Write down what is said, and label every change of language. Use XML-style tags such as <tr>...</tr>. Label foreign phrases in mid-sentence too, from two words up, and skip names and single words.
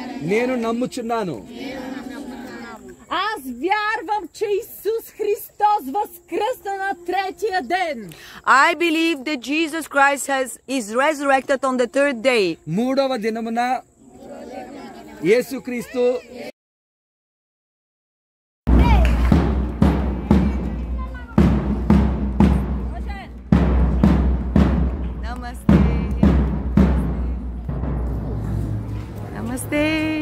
<te>నేను నమ్ముచున్నాను.</te> <bg>Аз вярвам, че Исус Христос възкръсна на третия ден.</bg> <en>I believe that Jesus Christ is resurrected on the third day.</en> <te>మూడవ దినమున యేసుక్రీస్తు</te> <hi>Namaste. Namaste.</hi>